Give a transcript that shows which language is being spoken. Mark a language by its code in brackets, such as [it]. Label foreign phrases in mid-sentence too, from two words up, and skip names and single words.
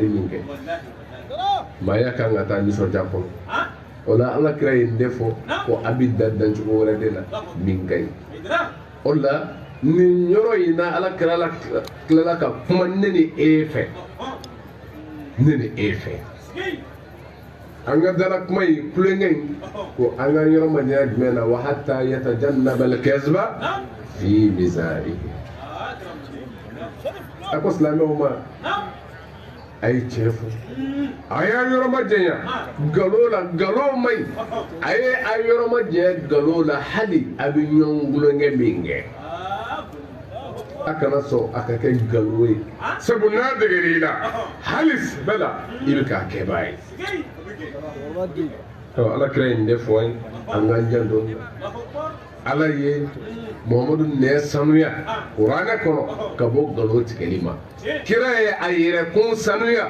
[bm] min kɛ maaya kan ka taa nisɔndiya kɔnɔ o la ala kira ye nin de fɔ ko a bɛ da dancogo wɛrɛ de la min ka ɲi o la nin yɔrɔ in na ala kira tilala ka kuma ne ni e fɛ ne ni e fɛ an ka dala kuma in kulonkɛ in ko an ka yɔrɔ madenya jumɛn na wa [ar] حتى يتجنب الكذب في مزاحه [bm] a ko silamɛw ma a ye tiɲɛ fɔ a y'a yɔrɔ ma janya nkalon la nkalon man ɲi a ye a yɔrɔ ma janya nkalon la hali a bɛ ɲɔgɔn kulonkɛ min kɛ a kana sɔn a ka kɛ nkalon ye sabu n'a degera i la hali bɛɛ la i bɛ k'a kɛbaa ye ala kira ye nin de fɔ an ye an k'an janto ala ye muhamadu nɛ sanuya kuranɛ kɔnɔ ka bɔ nkalon tigɛli ma kira ye a yɛrɛkun sanuya